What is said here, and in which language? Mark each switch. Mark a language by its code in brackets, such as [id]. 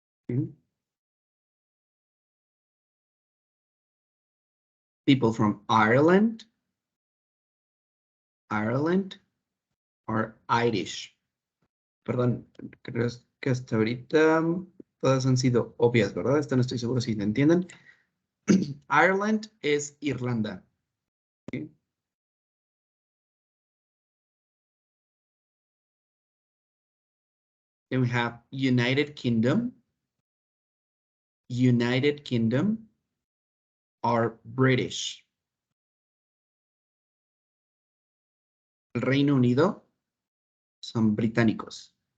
[en] Okay. People from Ireland are Irish. [es] Perdón, creo que hasta ahorita todas han sido obvias, ¿verdad? Esta no estoy seguro si me entienden. Ireland es Irlanda. Okay. [en] Then we have United Kingdom. United Kingdom are British. [es] El Reino Unido son británicos.